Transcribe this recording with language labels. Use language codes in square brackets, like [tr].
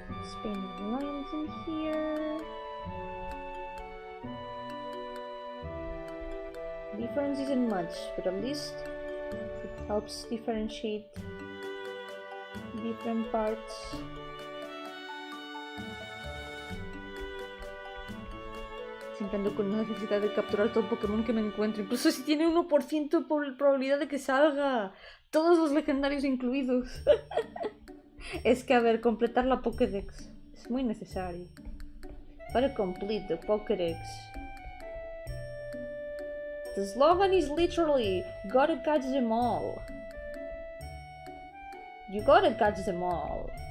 [en] Spinning lines in here. Difference isn't much, but at least it helps differentiate different parts. [es] Siempre ando con la necesidad de capturar todo Pokémon que me encuentre, incluso si tiene 1% por probabilidad de que salga, todos los legendarios incluidos. Es que, a ver, completar la Pokédex es muy necesario. Para [en] complete the Pokédex. The slogan is literally, gotta catch them all. You gotta catch them all.